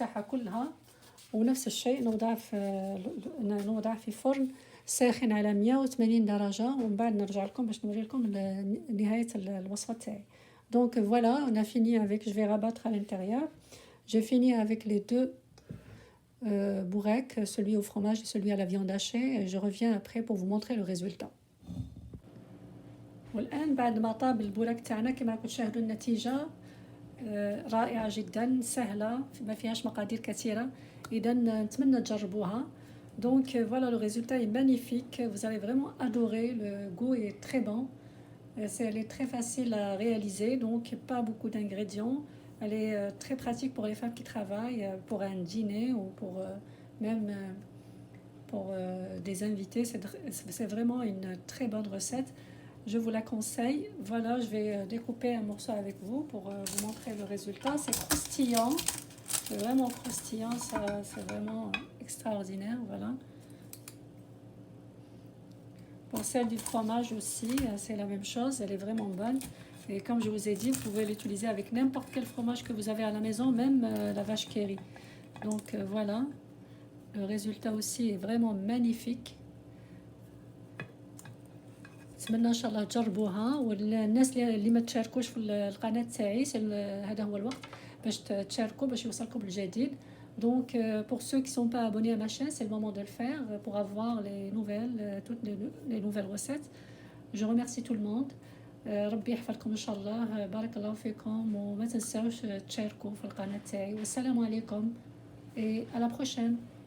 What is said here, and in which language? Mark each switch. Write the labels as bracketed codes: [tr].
[ar] كلها ونفس الشيء نوضع في فرن ساخن على 180 درجة ومن بعد نرجع لكم باش نوري لكم نهاية الوصفة تاعي. [fr] Donc voilà, on a fini avec, je vais rabattre à l'intérieur. J'ai fini avec les deux bourrecs, celui au fromage et celui à la viande hachée. Et je reviens après pour vous montrer le résultat. [ar] والآن بعد ما طاب البورك تاعنا كما راكم تشاهدوا النتيجة رائعة جدا سهلة ما فيهاش مقادير كثيرة. إذا نتمنى تجربوها. [fr] Donc voilà, le résultat est magnifique. Vous allez vraiment adorer. Le goût est très bon. Elle est très facile à réaliser, donc pas beaucoup d'ingrédients. Elle est très pratique pour les femmes qui travaillent, pour un dîner ou pour même pour des invités. C'est vraiment une très bonne recette. Je vous la conseille. Voilà, je vais découper un morceau avec vous pour vous montrer le résultat. C'est croustillant. C'est vraiment croustillant. C'est vraiment extraordinaire. Voilà. Pour celle du fromage aussi, c'est la même chose. Elle est vraiment bonne. Et comme je vous ai dit, vous pouvez l'utiliser avec n'importe quel fromage que vous avez à la maison, même la vache qui rit. Donc voilà. Le résultat aussi est vraiment magnifique. [ar] نتمنى ان شاء الله تجربوها والناس اللي ما تشاركوش في القناه تاعي هذا هو الوقت باش تشاركوا باش يوصلكم الجديد. [fr] Donc pour ceux qui sont pas abonnés à ma chaîne, c'est le moment de le faire pour avoir les nouvelles toutes les nouvelles recettes. Je remercie tout le monde. [ar] ربي يحفظكم ان شاء الله. بارك الله فيكم وما تنساوش تشاركوا في القناه تاعي والسلام عليكم [fr] et à la prochaine.